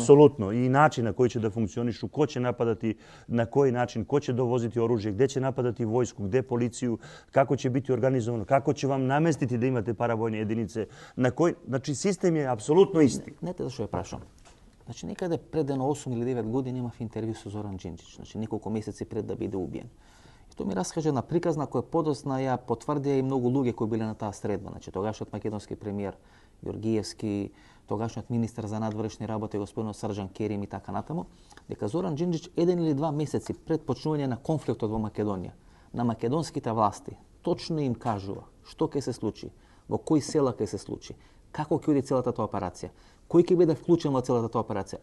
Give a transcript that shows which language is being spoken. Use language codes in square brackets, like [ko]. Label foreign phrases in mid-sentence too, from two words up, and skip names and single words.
[sr] Apsolutno. I način na koji će da funkcionišu, ko će napadati, na koji način, ko će dovoziti oružje, gdje će napadati vojsku, gdje policiju, kako će biti organizovano, kako će vam namestiti da imate paravojne jedinice. Znači, sistem je apsolutno isti. [mk] Prašam. Znači, nekada пред 8 или 9 години имав интервју со Зоран Џинџич, значи неколку месеци пред да биде убиен. И тоа ми раскаже на приказна која подосна ја потврдија и многу луѓе кои биле на таа средба. Значи, тогашниот македонски премиер Ѓоргиевски, тогашниот министар за надворешни работи господин Срđan Керим и така натаму, дека Зоран Џинџич 1 или 2 месеци пред почнување на конфликтот во Македонија, на македонските власти точно им кажува што ќе се случи, во кои села ќе се случи, како ќе оди целата тоа операција, кој ќе биде вклучен во целата тоа операција.